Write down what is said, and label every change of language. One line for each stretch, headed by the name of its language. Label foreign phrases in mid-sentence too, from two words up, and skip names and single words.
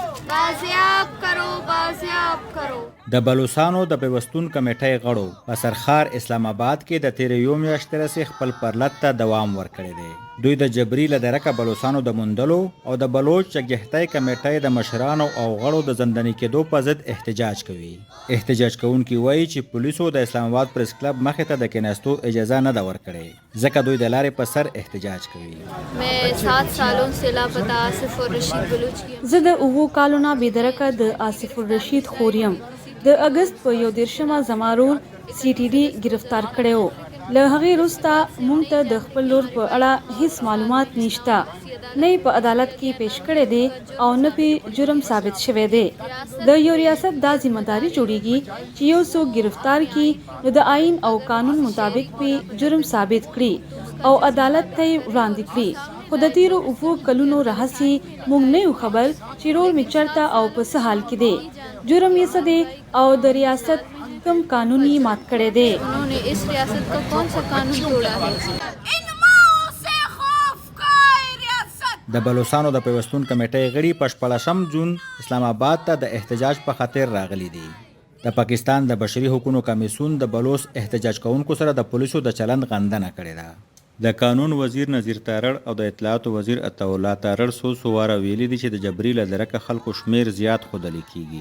Urdu: بازیاب کرو.
Pashto: د بلوڅانو د پیوستون کمیټې غړو په سرخار اسلام آباد کې د تیر یو میاشتې راهیسې خپل پرلط ته دوام ورکړی دی. دوی د جبري له درکه بلوڅانو د موندلو او د بلوچ جګهتۍ کمیټې د مشرانو او غړو د زنداني کېدو په ضد احتجاج کوي. احتجاج کوونکي وایي چې پولیسو د اسلام آباد پریس کلب مخې ته د کېناستو اجازه نه ده ورکړې، ځکه دوی د لارې په سر احتجاج کوي.
Urdu: میں 7 سالوں سے لاپتہ آصف اور رشید بلوچ کی
Pashto: زه د اوو کالو نه بېدرکه د آصف الرشید خور یم. د اګست په 11 زما رور سی ټي ډي گرفتار کړی و. له هغې وروسته موږ ته د خپل لور په اړه هیڅ معلومات نشته، نه یې په عدالت کې پیش کړی دی او نه پې جرم ثابت شوی دی. د یو ریاست دا ذمہداري جوړیږي چې یو څوک گرفتار کړي نو د آئین او قانون مطابق پې جرم ثابت کړي او عدالت ته یې وړاندې کړي. خو د تیرو اوو کلونو راهیسې موږ نه یو خبر چې رور مې چېرته او په څه حال کې دی، جرم یې څه دی او د ریاست کوم قانون یې مات کړی دی.
Urdu: انہوں نے اس ریاست کا کون سا قانون توڑا ہے?
Pashto: د بلوڅانو د پیوستون کمیټې غړي په 14 جون اسلام آباد ته د احتجاج په خاطر راغلي دي. د پاکستان د بشري حقوقو کمیسیون د بلوچ احتجاج کوونکو سره د پولیسو د چلند غندنه کړې ده. د قانون وزیر نذیر تارړ او د اطلاعاتو وزیر عطاالله تارړ څو واره ویلي دي چې د جبري له درکه خلکو شمیر زیات ښودل کیږي.